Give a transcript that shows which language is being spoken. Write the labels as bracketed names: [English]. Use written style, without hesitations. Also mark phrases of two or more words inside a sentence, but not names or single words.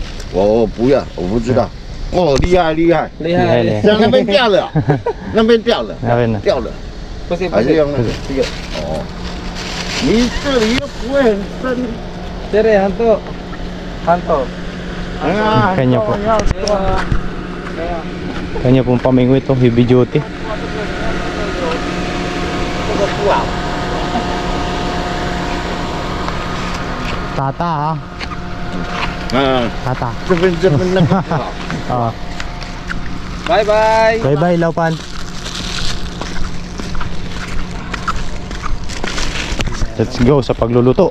[Chinese] 我不要，我不知道。哦，厉害！厉害嘞像那边掉了，那边掉了，那边呢？掉了，不是还是用那个这个？哦，你这里又不会很深。这里很多。哎呀， [Filipino] Kanya po. [Chinese] 要多。 [Filipino] Kanya pong pamingwi ito, [English] heavy duty. [Chinese] 这个不好。 [Filipino] Tata ah. 嗯， Tata. [Chinese] 这边那个不好。 Ah. 拜拜。 [English] Bye-bye, Laupan. Let's go [Filipino] sa pagluluto.